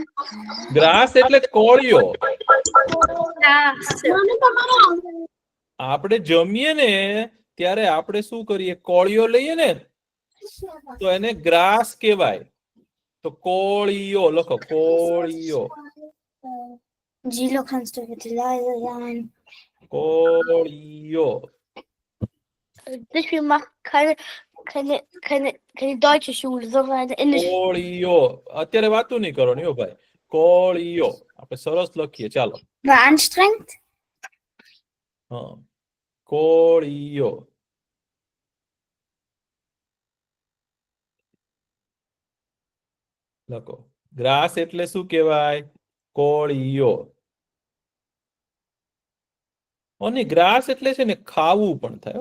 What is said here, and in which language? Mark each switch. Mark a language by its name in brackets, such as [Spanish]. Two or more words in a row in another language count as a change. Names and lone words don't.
[Gujarati] ગ્રાસ એટલે કોળિયો. આપણે જમીએ ને ત્યારે આપણે શું કરીએ? કોળિયો લઈએ ને તો એને ગ્રાસ કહેવાય. તો કોળિયો લખો, કોળિયો. [German] Gilo kannst du bitte leise sein? [Gujarati] કોળિયો. [German] Ich mache keine deutsche Schule, sondern eine indische. [Gujarati] કોળિયો. અત્યારે વાતું નહીં કરવાની હો ભાઈ. કોળિયો. આપણે સરસ લખીએ. ચાલો. [German] War anstrengend? [Gujarati] હા, કોળિયો. લખો. ગ્રાસ એટલે શું કહેવાય? કોળિયો. અને ગ્રાસ એટલે છે ને ખાવું પણ થાય.